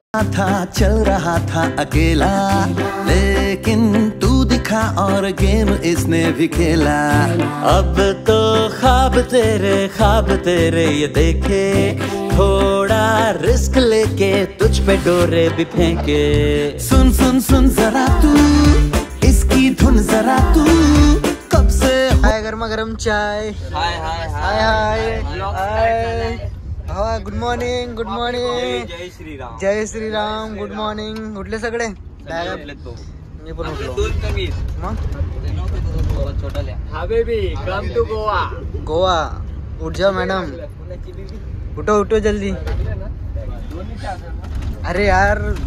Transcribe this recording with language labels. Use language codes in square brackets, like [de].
[hi] था चल रहा था अकेला लेकिन तू दिखा और गेम इसने भी खेला अब तो ख्वाब तेरे ये देखे थोड़ा रिस्क लेके तुझ पे डोरे भी फेंके सुन सुन सुन जरा तू इसकी धुन जरा तू कब से हाय गर्मा गरम चाय हाय हाय [en] hi hi hi हा good morning [hi] जय श्रीराम जय श्रीराम [en] good morning [mr] उठले सगळे मी पण उठलो दोन कमी मग छोटा लिहा [en] हबीबी come to Goa [hi] गोवा उठ जाओ मैडम उठो उठो जल्दी अरे यार